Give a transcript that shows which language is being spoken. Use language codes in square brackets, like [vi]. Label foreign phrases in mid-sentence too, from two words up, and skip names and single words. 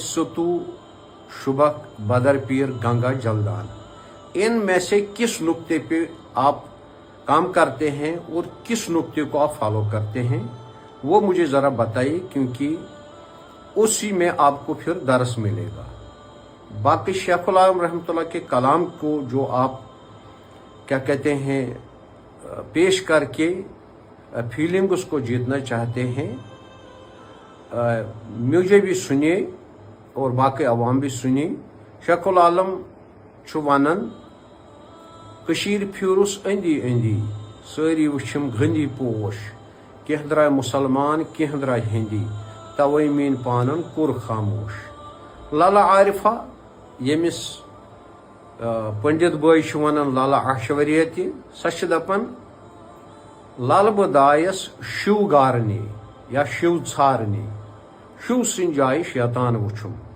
[ur] ستو شبک بدر پیر گنگا جلدان ان میں سے کس نقطے پہ آپ کام کرتے ہیں اور کس نقطے کو آپ فالو کرتے ہیں وہ مجھے ذرا بتائیے کیونکہ اسی میں آپ کو پھر درس ملے گا باقی شیخ العالم [ar] رحمۃ اللہ [ur] کے کلام کو جو آپ کیا کہتے ہیں پیش کر کے فیلنگس کو جیتنا چاہتے ہیں. مجھے بھی سنیے اور باقی عوام بھی سنیے. [ks] شیخ العالم چھُ ونان کشیر پھیورُس أندی أندی سٲری وٕچھِم گٔنٛدی پوش کینٛہہ درٛاے مُسلمان کینٛہہ درٛاے ہِندی توے میٛٲنۍ پانن کوٚر خاموش. لالا عارفہ ییٚمِس پنڈت بٲے چھُ ونان لالا آشوریا تہِ سۄ چھِ دپان لل بہٕ دایس شِو گارنہِ یا شِو ژھارنہِ شِو سٕنٛدِ جایہِ شیطان وٕچھُم.